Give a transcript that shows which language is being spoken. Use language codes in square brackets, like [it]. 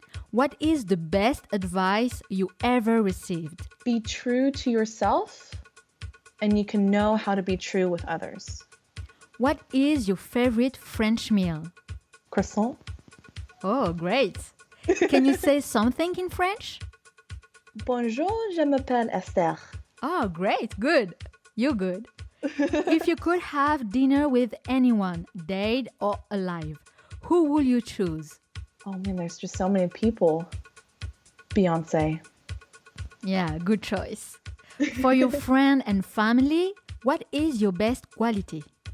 [en] What is the best advice you ever received? Be true to yourself, and you can know how to be true with others. What is your favorite French meal? Croissant. Oh, great. Can you say something in French? [fr] Bonjour, je m'appelle Esther. [en] Oh, great. Good. You're good. If you could have dinner with anyone, dead or alive, who will you choose? Oh man, there's just so many people. Beyoncé. Yeah, good choice. For your friend and family, what is your best quality?